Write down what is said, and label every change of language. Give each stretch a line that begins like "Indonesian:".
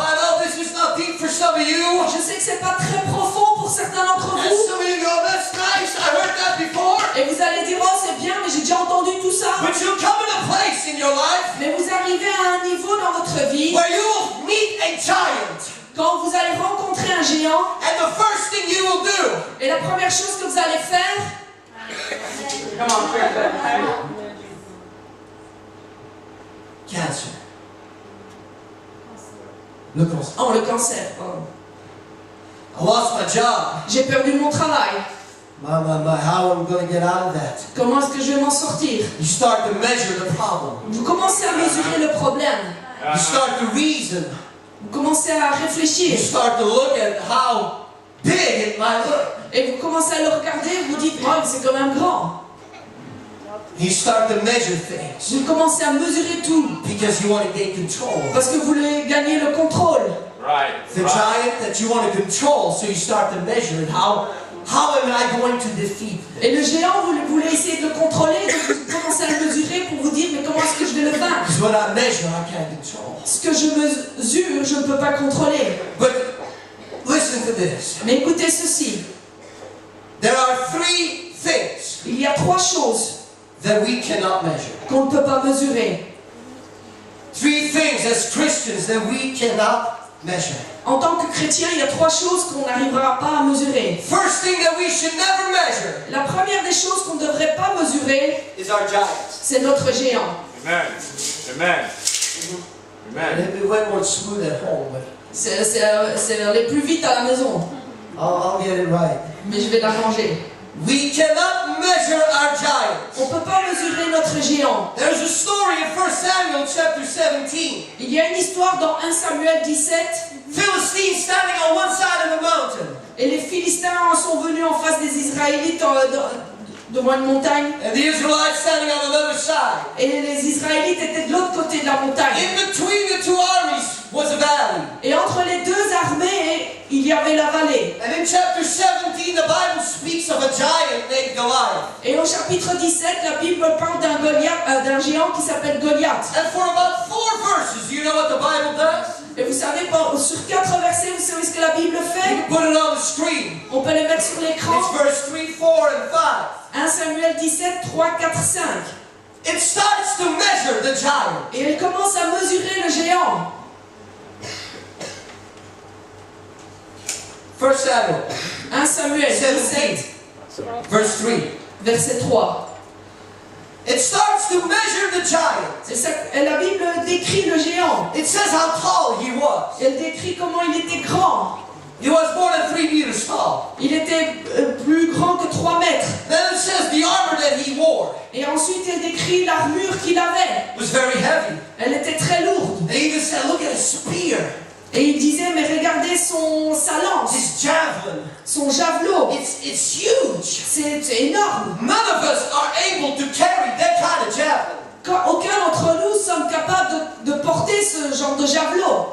English: I know this is not deep for some of you.
French: Je sais que c'est pas très profond pour certains d'entre
English: And
French: vous.
English: some of you go, that's nice. I heard that before.
French: Et vous allez dire, oh c'est bien, mais j'ai déjà entendu tout ça.
English: But you'll come in a place in your life
French: Mais vous arrivez à un niveau dans votre vie,
English: where you will meet a giant.
French: quand vous allez rencontrer un géant,
English: And the first thing you will do, et la première chose que vous allez faire, cancer.
French: Le cancer. oh le cancer, oh.
English: I lost my job.
French: J'ai perdu mon travail.
English: My, how am I going to get out of that?
French: Comment est-ce que je vais m'en sortir?
English: You start to measure the problem.
French: Vous commencez à mesurer le problème.
English: You start to reason.
French: Vous commencez à
English: You
French: réfléchir.
English: start to look at how big it might look.
French: Et vous commencez à le regarder, vous dites, oh, c'est quand même grand.
English: You start to measure things
French: Vous commencez à mesurer tout.
English: because you want to gain control.
French: Parce que vous voulez gagner le contrôle.
English: The giant that you want to control, so you start to measure it. How am I going to defeat
French: Et
English: this?
French: le géant, vous voulez essayer de le contrôler, donc vous commencez à le mesurer pour vous dire, mais comment est-ce que je vais le vaincre?
English: Because what I measure, I can't control.
French: Ce que je mesure, je ne peux pas contrôler.
English: But listen to this.
French: Mais écoutez ceci.
English: There are 3 things
French: Il y a 3 choses
English: that we cannot measure.
French: qu'on ne peut pas mesurer.
English: 3 things as Christians that we cannot measure.
French: En tant que chrétien, il y a 3 choses qu'on n'arrivera pas à mesurer.
English: First thing that we should never measure
French: La première des choses qu'on ne devrait pas mesurer,
English: is our giants.
French: c'est notre géant.
English: Amen. Amen. And Amen. it went more smooth at home, but
French: C'est aller plus vite à la maison.
English: I'll get it right.
French: Mais je vais l'arranger.
English: We cannot measure our giants.
French: On ne peut pas mesurer notre géant.
English: There's a story in 1 Samuel chapter 17.
French: Il y a une histoire dans 1 Samuel 17,
English: Philistines standing on one side of the mountain,
French: et les Philistins sont venus en face des Israélites devant une montagne,
English: and the Israelites standing on another side.
French: et les Israélites étaient de l'autre côté de la montagne.
English: In between the 2 armies was a valley.
French: Et entre les deux armées, il y avait la vallée.
English: And in chapter 17, the Bible speaks of a giant named Goliath.
French: Et au chapitre 17, la Bible parle d'un géant qui s'appelle Goliath.
English: And for about 4 verses, you know what the Bible does?
French: Et vous savez, sur 4 versets, vous savez ce que la Bible
English: You
French: fait?
English: can put it on the screen.
French: On peut les mettre sur l'écran.
English: It's verse 3, 4, and 5.
French: 1 Samuel 17, 3, 4, 5.
English: It starts to measure the giant.
French: Et elle commence à mesurer le géant.
English: 1 Samuel
French: 1 Samuel 17,
English: 17, verse 3.
French: verset 3.
English: It starts to measure the giant.
French: Et la Bible décrit le géant.
English: It says how tall he was.
French: Elle décrit comment il était grand.
English: He was more than 3 meters tall.
French: Il était plus grand que 3 mètres.
English: Then it says the armor that he wore
French: Et ensuite, elle décrit l'armure qu'il avait.
English: was very heavy.
French: Elle était très lourde.
English: They even said, look at his spear,
French: Et il disait, mais regardez sa lance,
English: his javelin.
French: son javelot.
English: It's huge.
French: C'est énorme.
English: None of us are able to carry that kind of javelin.
French: Aucun d'entre nous sommes capables de porter ce genre de javelot.